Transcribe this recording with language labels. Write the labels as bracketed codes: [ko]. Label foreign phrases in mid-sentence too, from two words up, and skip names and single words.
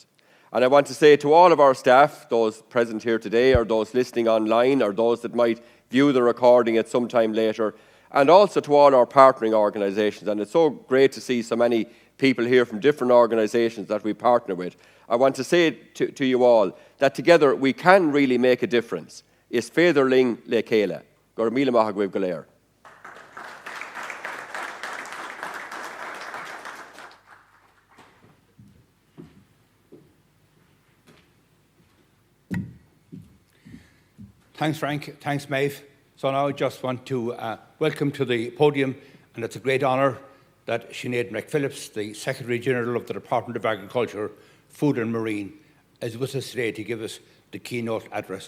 [en] And I want to say to all of our staff, those present here today or those listening online or those that might view the recording at some time later, and also to all our partnering organisations, and it's so great to see so many people here from different organisations that we partner with. I want to say to you all that together we can really make a difference. [ga] Is féidirling le chéile. Gur míle maith agaibh go léir. [en] Thanks, Frank. Thanks, Maeve. So now I just want to welcome to the podium, and it's a great honour that Sinead McPhillips, the Secretary-General of the Department of Agriculture, Food and Marine, is with us today to give us the keynote address.